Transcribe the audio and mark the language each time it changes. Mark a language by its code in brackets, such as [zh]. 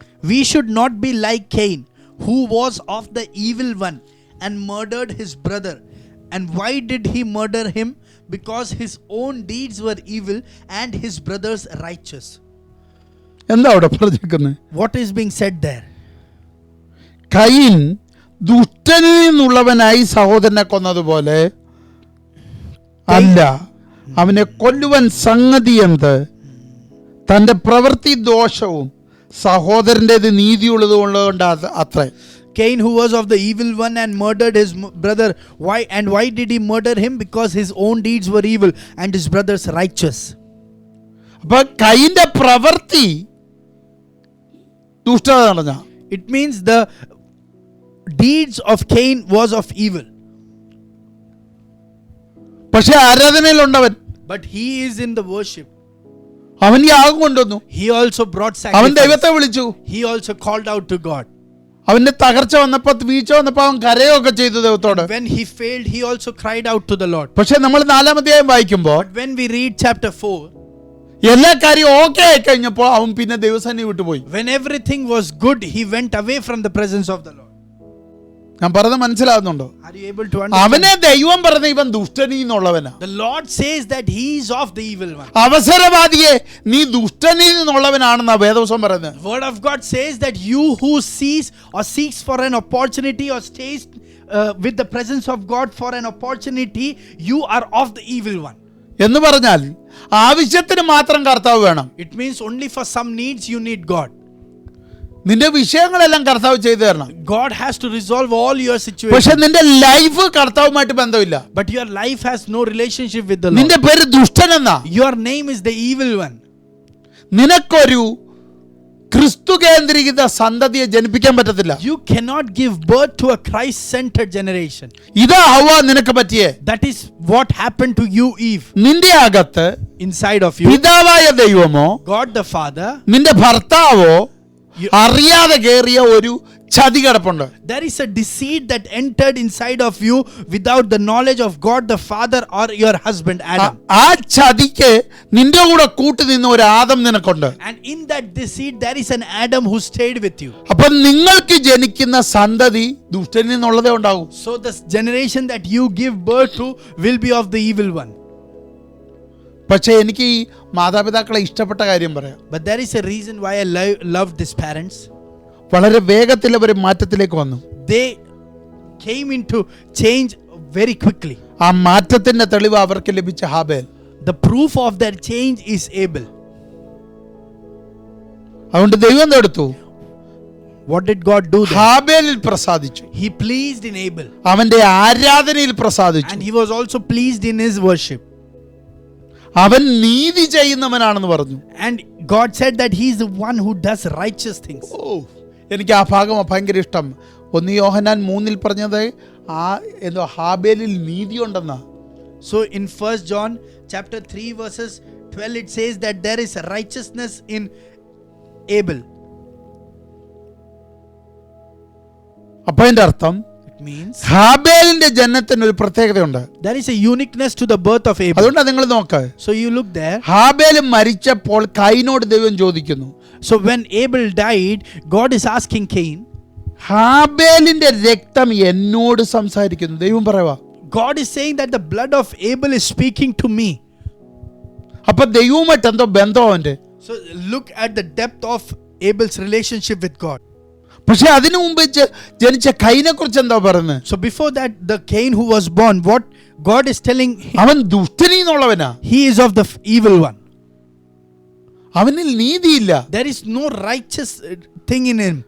[en] We should not be like Cain, who was of the evil one and murdered his brother. And why did he murder him? Because his own deeds were evil and his brother's righteous. [ml] എന്താ അവിടെ പറഞ്ഞിരിക്കുന്നത്? [en] What is being said there? [ml] കയീൻ ദുഷ്ടനിൽ നിന്നുള്ളവനായി സഹോദരനെ കൊന്നതുപോലെ അല്ല, അവനെ കൊല്ലുവാൻ സംഗതി എന്ത്? തൻ്റെ പ്രവൃത്തി ദോഷവും സഹോദരൻ്റെത് നീതിയുള്ളത് കൊണ്ട് അത്രേ. [en] Cain, who was of the evil one and murdered his brother. Why did he murder him? Because his own deeds were evil and his brother's righteous. [ml] അപ്പൊ കയീന്റെ പ്രവൃത്തി ദുഷ്ടത നടന്ന. [en] It means the deeds of Cain was of evil. [ml] പക്ഷെ ആരാധനയിലുണ്ടവൻ. [en] But he is in the worship. [ml] അവൻ യാഗം കൊണ്ടുവന്നു. [en] He also brought [ml] അവൻ [en] sacrifice. [ml] ദൈവത്തെ വിളിച്ചു. [en] He also called out to God. [ml] അവന്റെ തകർച്ച വന്നപ്പോ, വീഴ്ച വന്നപ്പോ അവൻ കരയൊക്കെ ചെയ്തു ദൈവത്തോട്. [en] When he failed, he also cried out to the Lord. [ml] പക്ഷെ നമ്മൾ 4-ാം അധ്യായം വായിക്കുമ്പോൾ [en] But when we read chapter 4, [ml] എല്ലാ കാര്യവും ഓക്കെ ആയി കഴിഞ്ഞപ്പോൾ അവൻ പിന്നെ ദൈവസന്നിധി വിട്ടുപോയി. [en] when everything was good, he went away from the presence of the Lord. [ml] ഞാൻ പറഞ്ഞത് മനസ്സിലാകുന്നുണ്ടോ? [en] Are you able to understand? [ml] അവനെ ദൈവം പറഞ്ഞ ഇവൻ ദുഷ്ടനീ എന്നുള്ളവനാ. [en] The Lord says that he is of the evil one. [ml] അവസരവാദിയെ നീ ദുഷ്ടനിൽ നിന്നുള്ളവനാണെന്നാ വേദവസം പറയുന്നത്. [en] Word of God says that you who sees or seeks for an opportunity or stays with the presence of God for an opportunity, you are of the evil one. [ml] എന്ന് പറഞ്ഞാൽ ആവശ്യത്തിന് മാത്രം കർത്താവ് വേണം. [en] It means only for some needs you need God. [ml] നിന്റെ വിഷയങ്ങളെല്ലാം കർത്താവ് ചെയ്തു തരണം. [en] God has to resolve all your [ml] പക്ഷെ [en] situations. [ml] നിന്റെ ലൈഫ് കർത്താവുമായിട്ട് ബന്ധമില്ല. [en] But your life has no relationship with the Lord. [ml] നിന്റെ പേര് ദുഷ്ടനെന്നാ. [en] Your name is the evil one. [ml] നിനക്കൊരു ക്രിസ്തു കേന്ദ്രീകൃത സന്തതിയെ ജനിപ്പിക്കാൻ പറ്റത്തില്ല. [en] You cannot give birth to a Christ-centered generation. [ml] ഇതാ ഹവ്വ നിനക്ക് പറ്റിയേ. [en] That is what happened to you, Eve. [ml] നിന്റെ അകത്ത് [en] Inside of you, [ml] പിതാവായ ദൈവമോ [en] God the Father, [ml] നിന്റെ ഭർത്താവോ [en] You- [ml] അറിയാതെ കേറിയ ഒരു ചതി കിടപ്പുണ്ട്. [en] there is a deceit that entered inside of you without the knowledge of God the Father or your husband Adam. [ml] ആ ചതിക്ക് നിന്റെ കൂടെ കൂട്ടി നിന്ന ഒരു Adam നിനക്കുണ്ട്. [en] And in that deceit there is an Adam who stayed with you. [ml] അപ്പൊ നിങ്ങൾക്ക് ജനിക്കുന്ന സന്തതി ദുഷ്ടനിൽ നിന്നുള്ളതേ ഉണ്ടാവും. [en] So the generation that you give birth to will be of the evil one. [ml] പക്ഷെ എനിക്ക് ഈ മാതാപിതാക്കളെ ഇഷ്ടപ്പെട്ട കാര്യം പറയാം. [en] But there is a reason why I loved these parents. [ml] വളരെ വേഗത്തിൽ അവർ മാറ്റത്തിലേക്ക് വന്നു. [en] They came into change very quickly. [ml] ആ മാറ്റത്തിന്റെ തെളിവ് അവർക്ക് ലഭിച്ച ഹാബേൽ. [en] The proof of their change is Abel. [ml] അതുകൊണ്ട് ദൈവം എന്തെടുത്തു? [en] What did God do then? [ml] ഹാബേലിൽ പ്രസാദിച്ചു. [en] He pleased in Abel. [ml] അവന്റെ ആരാധനയിൽ പ്രസാദിച്ചു. [en] And he was also pleased in his worship. [ml] അവൻ നീതി ചെയ്യുന്നവനാണെന്ന് പറഞ്ഞു. [en] And God said that he is the one who does righteous things. [ml] എനിക്ക് ആ ഭാഗം ഭയങ്കര ഇഷ്ടം. 1 യോഹന്നാൻ 3 പറഞ്ഞത് ആ എന്തോ ഹാബേലിൽ നീതി ഉണ്ടെന്നാ. [en] So in 1 John chapter 3 verses 12 it says that there is righteousness in Abel. [ml] അപ്പൊ അതിന്റെ അർത്ഥം [en] It means [ml] ഹാബേലിന്റെ ജനനത്തിന് ഒരു പ്രത്യേകതയുണ്ട്. [en] there is a uniqueness to the birth of Abel. [ml] അതുകൊണ്ടാണ് നിങ്ങൾ നോക്ക്. [en] So you look there. [ml] ഹാബേൽ മരിച്ചപ്പോൾ കൈനോട് ദൈവം ചോദിക്കുന്നു. [en] So when Abel died, God is asking Cain. [ml] ഹാബേലിന്റെ രക്തം എന്നോട് സംസാരിക്കുന്നു. ദൈവം പറയുക. [en] God is saying that the blood of Abel is speaking to me. [ml] അപ്പൊ ദൈവവുമായിട്ട് എന്തോ ബന്ധം അവന്റെ. [en] So look at the depth of Abel's relationship with God. [ml] പക്ഷെ അതിനു മുമ്പ് ജനിച്ച കൈനെ കുറിച്ച് എന്താ പറയുന്നത്? [en] So before that, the Cain who was born, what God is telling him, [ml] അവൻ ദുഷ്ടനീന്നുള്ളവനാ. [en] he is of the evil one. [ml] അവനിൽ നീതിയില്ല. [en] There is no righteous thing in him.